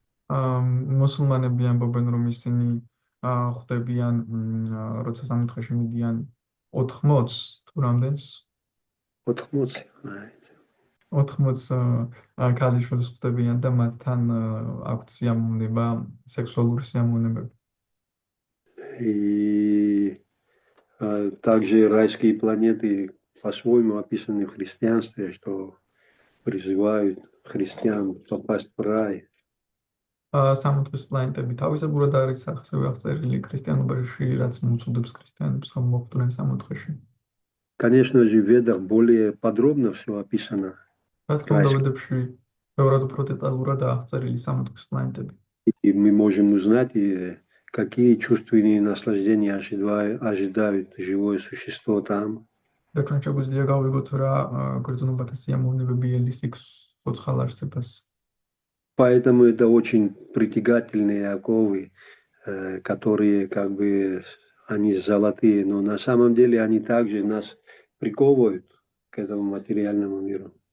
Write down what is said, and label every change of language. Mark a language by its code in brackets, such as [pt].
[ka] მუსულმანები ამბობენ, რომ ისინი ხვდებიან, როცა სამოთხეში მიდიან 80 თუ რამდენს? [ru] 80, знаете. [ka] 80 ქალიშვილს ხვდებიან და მათთან აქვთ სიამოვნება, სექსუალური სიამოვნებები. [ru] И также райские планеты по-своему описаны в христианстве, что призывают христиан попасть в рай. [ka] სამოთხის პლანეტები თავისებურად არის ასევე აღწერილი ქრისტიანობაში, რაც მოუწოდებს ქრისტიანებს, რომ მოხვდნენ სამოთხეში. [ru] Конечно же, в Ведах более подробно все описано. [ka] რა თქმა უნდა, ვედებში ბევრად უფრო დეტალურად აღწერილი სამოთხის პლანეტები. [ru] И мы можем узнать, какие чувственные наслаждения ожидают живое существо там. [ka] და ჩვენ შეგვიძლია გავიგოთ რა გრძნობათა სიამოვნებები ელისიქს ცოცხალ არსებას. [ru] Поэтому это очень притягательные оковы, которые как бы они золотые, но на самом деле они также нас приковывают к этому материальному миру.